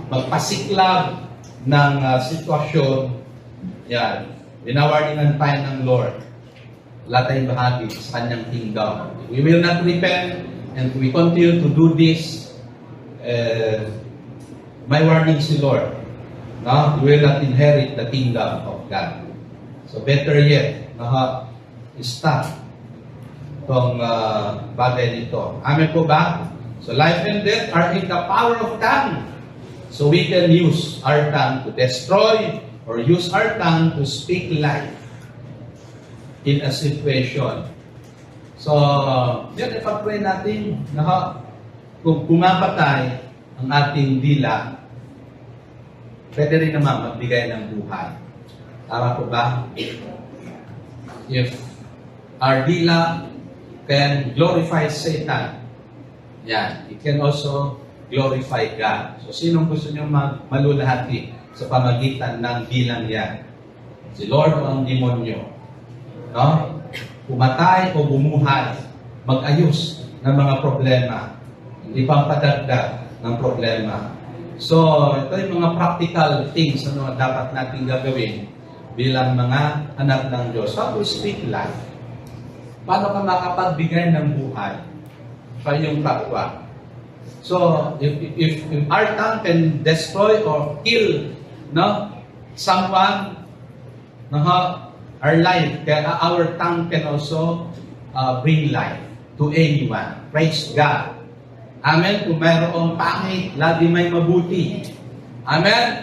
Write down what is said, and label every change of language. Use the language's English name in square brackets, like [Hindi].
[Filipino] Magpasiklab ng sitwasyon. Yan. Winawarningan tayo ng Lord. Wala tayong bahagi sa kanyang kingdom. [English] We will not repent and we continue to do this. My warning si Lord. No? We will not inherit the kingdom of God. [Filipino] So better yet, stop itong bagay nito. Amen po ba? [English] So life and death are in the power of tongue. So we can use our tongue to destroy or use our tongue to speak life in a situation. [Filipino] So, yan, ipag-pray natin na kung pumapatay ang ating dila, pwede rin naman magbigay ng buhay. Tama po ba? [English] If our dila can glorify Satan, yan, it can also glorify God. [Filipino] So, sinong gusto nyo malulahati sa pamagitan ng dilang yan? Si Lord o ang demonyo? No? Pumatay o bumuhay, mag-ayos ng mga problema, hindi pang padagdag ng problema. So, ito yung mga practical things na dapat natin gagawin bilang mga anak ng Diyos. [English] How to speak life? [Filipino] Paano ka makapagbigay ng buhay sa iyong kapwa? [English] So, if our tongue can destroy or kill, no, someone, our life, our tongue can also bring life to anyone. Praise God. [Filipino] Amen. Kung mayroong pangit, lagi may mabuti. Amen.